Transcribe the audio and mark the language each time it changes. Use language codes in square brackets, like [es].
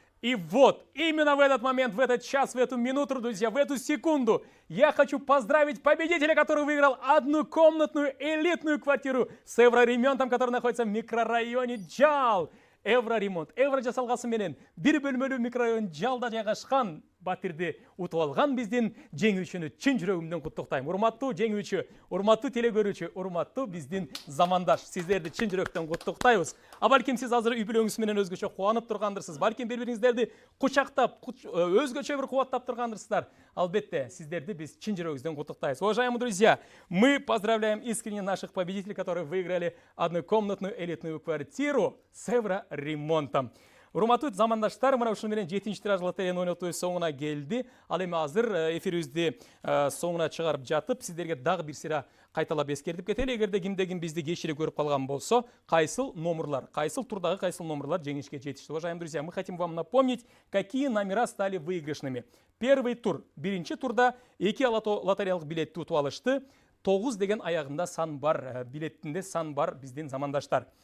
[ru] И вот, именно в этот момент, в этот час, в эту минуту, друзья, в эту секунду я хочу поздравить победителя, который выиграл однокомнатную элитную квартиру с евроремонтом, который находится в микрорайоне Жал. Евроремонт. [ky] Евро жасалгасы менен бир бөлмөлүү микрорайон Жалда жайгашкан батирди утуп алган биздин жеңүүчүнү чын жүрөгүмдөн куттуктайм. Урматтуу жеңүүчү, урматтуу телекөрүүчү, урматтуу биздин замандаш, сиздерди чын жүрөктөн куттуктайбыз. А балким сиз азыр үй бүлөңүз менен өзгөчө кубанып тургандырсыз. Балким бири-бириңиздерди кучактап, өзгөчө бир кубаттап тургандырсыздар. Албетте, сиздерди биз чын жүрөгүбүздөн куттуктайбыз. [ru] Уважаемые друзья, мы поздравляем искренне наших победителей, которые выиграли однокомнатную элитную квартиру с евроремонтом. [ky] Урматтуу замандаштар, мына ушуну менен 7-ші тираж лотереянын ойнотуу соңуна келди. Ал эми азыр эфирибизди соңуна чыгарып жатып, сиздерге дагы бир сыйра кайталап эскертип кетели. Эгерде кимде-ким бизди кечирээк көрүп калган болсо, кайсыл номерлар, кайсыл турдагы кайсыл номерлар жеңишке жетишти. [ru] Уважаемые друзья, мы хотим вам напомнить, какие номера стали выигрышными. Первый тур, [ky] 1-ші турда 2 лотереялык билетти утуп алышты. 9 деген аягында сан бар, билеттинде сан бар биздин замандаштар.